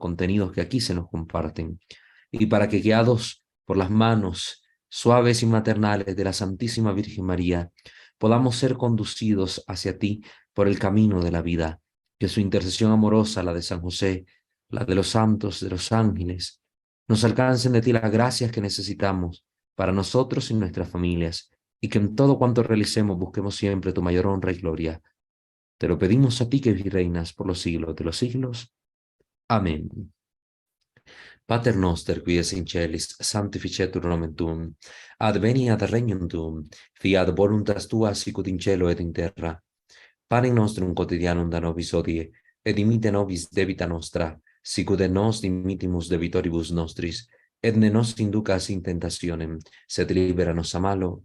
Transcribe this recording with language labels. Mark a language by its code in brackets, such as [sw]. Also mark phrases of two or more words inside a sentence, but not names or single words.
[es] contenidos que aquí se nos comparten, y para que guiados por las manos suaves y maternales de la Santísima Virgen María, podamos ser conducidos hacia ti por el camino de la vida, que su intercesión amorosa, la de San José, la de los santos, de los ángeles, nos alcancen de ti las gracias que necesitamos para nosotros y nuestras familias, y que en todo cuanto realicemos busquemos siempre tu mayor honra y gloria. Te lo pedimos a ti que reinas por los siglos de los siglos. Amén. [la] Pater noster, qui es in celis, sanctificetur nomen tuum, adveniat regnum tuum, fiat voluntas tua sicut in cielo et in terra. Panem nostrum quotidianum da nobis hodie, et dimite nobis debita nostra, sicut et nos dimittimus debitoribus nostris, et ne nos inducas in tentationem, sed libera nos a malo.